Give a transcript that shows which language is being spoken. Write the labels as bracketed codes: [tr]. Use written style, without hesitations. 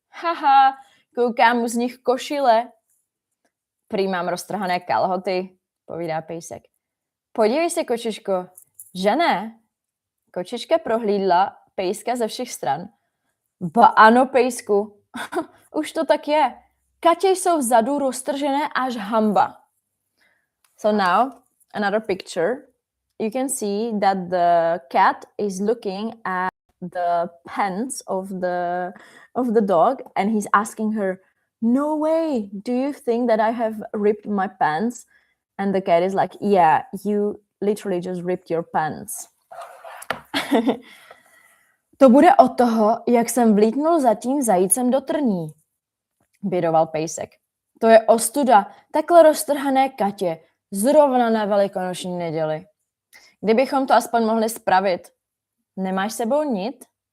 [cs] Haha, koukám mu z nich košile. Prý mám roztrhané kalhoty, povídá pejsek. Podívej se, kočičko, že ne? Kočička prohlídla pejska ze všech stran. Ba ano, pejsku, už to tak je. Katě jsou vzadu roztržené až hamba. [en] So now, another picture. You can see that the cat is looking at the pants of the dog and he's asking her, no way, do you think that I have ripped my pants? And the cat is like, yeah, you literally just ripped your pants. [cs] To bude od toho, jak jsem vlítnul za tím zajícem do trní, bědoval pejsek. To je ostuda, takhle roztrhané katě, zrovna na velikonoční neděli. Kdybychom to aspoň mohli spravit. Nemáš sebou nit?